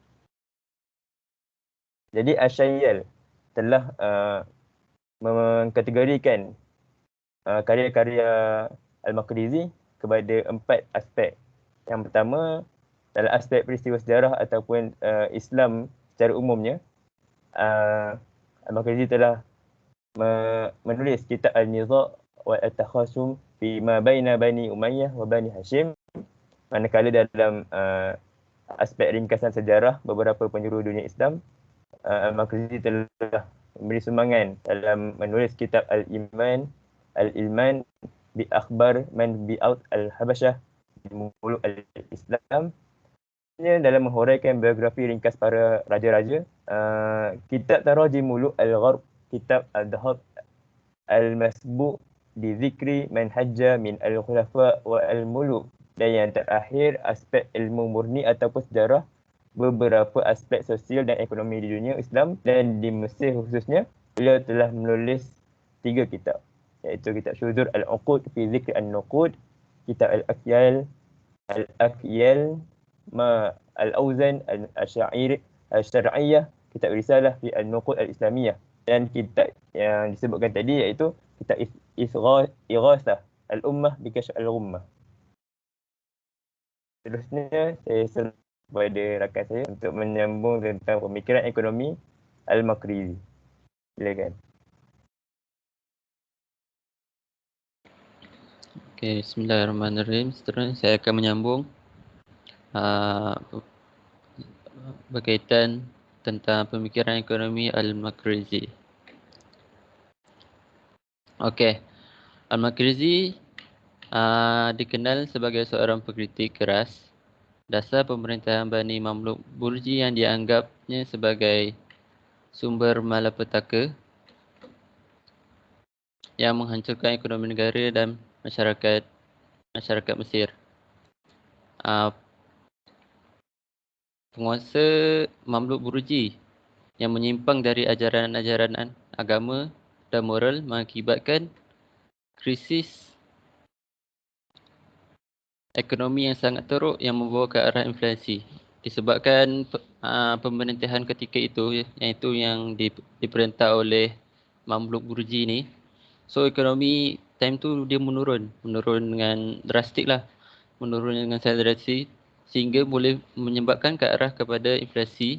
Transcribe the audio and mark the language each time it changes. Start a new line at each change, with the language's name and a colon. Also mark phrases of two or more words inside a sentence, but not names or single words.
Malay: Jadi Asy'ayal telah mengkategorikan karya-karya Al-Maqrizi kepada 4 aspek. Yang pertama, dalam aspek peristiwa sejarah ataupun Islam secara umumnya, Al-Maqrizi telah menulis kitab Al-Nidha' wa At-Takhasum fi ma baina Bani Umayyah wa Bani Hashim, manakala dalam aspek ringkasan sejarah beberapa penjuru dunia Islam, Al-Maqrizi telah memberi sumbangan dalam menulis kitab Al-Ilman bi akhbar man bi'aut al-Habasyah di muluk al-Islam, dalam menghuraikan biografi ringkas para raja-raja. Kitab Tarajim Muluk Al-Gharb, kitab Al-Dhahab Al-Masbu' di zikri man hajja min al-khulafa wa al-muluk, dan yang terakhir aspek ilmu murni ataupun sejarah beberapa aspek sosial dan ekonomi di dunia Islam dan di Mesir khususnya. Beliau telah menulis 3 kitab, iaitu kitab Syudur Al-Uqud fi Zikr An-Nuqud, kitab Al-Akyal ma Al-Auzan Al-Syar'iyyah, kitab Risalah fi Al-Nuqud Al-Islamiyah, dan kitab yang disebutkan tadi iaitu kitab Ighasah Al-Ummah bi Kashf Al-Ghummah. Seterusnya saya serahkan kepada rakan saya untuk menyambung tentang pemikiran ekonomi Al-Maqrizi. Silakan. Okay, bismillahirrahmanirrahim. Seterusnya saya akan menyambung berkaitan tentang pemikiran ekonomi Al-Maqrizi. Okey, Al-Maqrizi dikenal sebagai seorang pengkritik keras dasar pemerintahan Bani Mamluk Burji yang dianggapnya sebagai sumber malapetaka yang menghancurkan ekonomi negara dan masyarakat Mesir. Penguasa Mamluk Burji yang menyimpang dari ajaran-ajaran agama dan moral mengakibatkan krisis ekonomi yang sangat teruk yang membawa ke arah inflasi. Disebabkan pemerintahan ketika itu, iaitu yang diperintah oleh Mamluk Burji ni, so ekonomi time tu dia menurun dengan drastik lah, menurun dengan sangat drastik sehingga boleh menyebabkan ke arah kepada inflasi.